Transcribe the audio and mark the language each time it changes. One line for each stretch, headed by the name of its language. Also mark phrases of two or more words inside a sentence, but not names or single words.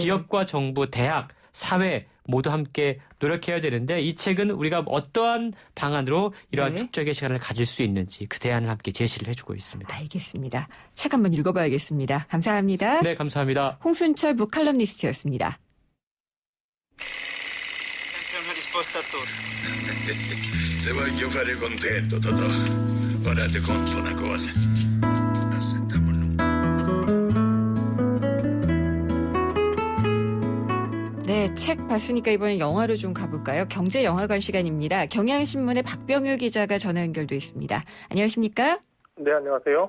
Korean: 기업과 정부, 대학, 사회 모두 함께 노력해야 되는데 이 책은 우리가 어떠한 방안으로 이러한 네. 축적의 시간을 가질 수 있는지 그 대안을 함께 제시를 해주고 있습니다. 알겠습니다. 책 한번 읽어봐야겠습니다. 감사합니다. 네, 감사합니다. 홍순철 북칼럼니스트였습니다.
Italian: Se voglio fare contento, Totò. Ora ti conto una cosa.
Korean: 네, 책 봤으니까 이번엔 영화로 좀 가볼까요? 경제영화관 시간입니다. 경향신문의 박병효 기자가 전화 연결돼 있습니다. 안녕하십니까? 네, 안녕하세요.